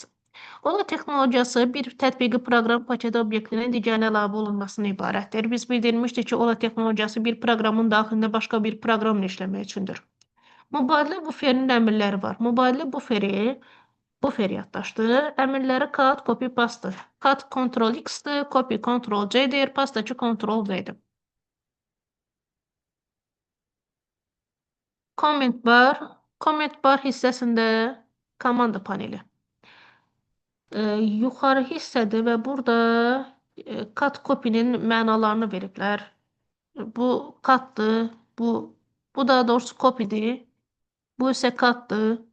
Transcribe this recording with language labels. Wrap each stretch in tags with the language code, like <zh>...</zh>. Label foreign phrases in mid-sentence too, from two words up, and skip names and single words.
<az>OLA texnologiyası bir tətbiqi proqram paketi obyektinin digərinə əlavə olunmasına ibarətdir. Biz bildirmişdik ki, OLA texnologiyası bir proqramın daxilində başqa bir proqramla işləmək üçündür. Mübadilə buferinin əmrləri var. Mübadilə bufer yaddaşdır. Əmrləri</az> <en>cut, copy, paste.</en> <az>Cut Ctrl X-dir, copy Ctrl C-dir, pastacı Ctrl V-dir.</az> <en>Comment bar. Comment bar</en> <az>hissəsində komanda paneli. Yuxarı hissədir və burada</az> <en>cut copy'nin</en> <az>mənalarını veriblər. Bu cut'dır, bu daha doğrusu copy'dir. Bu isə cut'dır.</az>